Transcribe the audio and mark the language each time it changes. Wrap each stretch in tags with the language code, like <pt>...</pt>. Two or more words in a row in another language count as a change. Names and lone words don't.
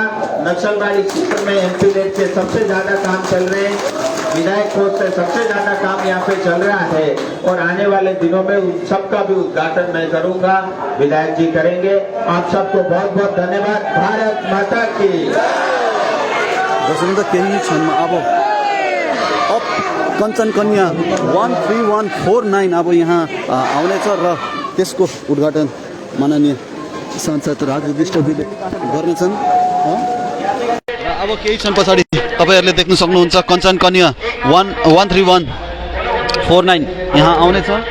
<hi>नक्सलबाड़ी क्षेत्र में एमपी लेट के सबसे ज्यादा काम चल रहे हैं, विधायक पोस्ट से सबसे ज्यादा काम यहाँ पे चल रहा है और आने वाले दिनों में उन सबका भी उद्घाटन मैं करूंगा, विधायक जी करेंगे। आप सबको बहुत बहुत धन्यवाद। भारत माता की।</hi> <ne>दर्शक केही क्षणमा अब कञ्चन कन्या 13149 अब यहाँ आउनेछ र त्यसको उद्घाटन माननीय सांसद राजु विष्टले गर्नेछन्। अब केही क्षण पछाडि तपाईहरुले देख्न सक्नुहुन्छ कञ्चन कन्या 13149 यहाँ आउनेछ।</ne>